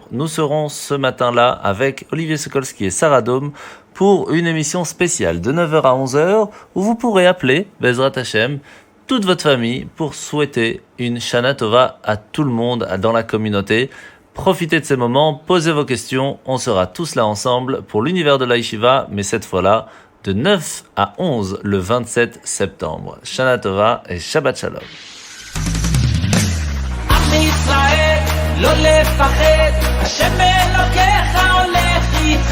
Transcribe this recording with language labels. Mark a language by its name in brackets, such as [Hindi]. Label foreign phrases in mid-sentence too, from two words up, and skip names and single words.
[French] Nous serons ce matin-là avec Olivier Sokolski et Sarah Dome pour une émission spéciale de 9h à 11h où vous pourrez appeler [Hebrew] בעזרת השם [French] toute votre famille pour souhaiter une [Hebrew] שנה טובה [French] à tout le monde dans la communauté. Profitez de ces moments, posez vos questions, on sera tous là ensemble pour l'univers de la Yeshiva, mais cette fois-là, de 9 à 11 le 27 septembre. [Hebrew] שנה טובה et שבת שלום. עם ישראל, לא לפחד, השם אלוקיך הולך איתך.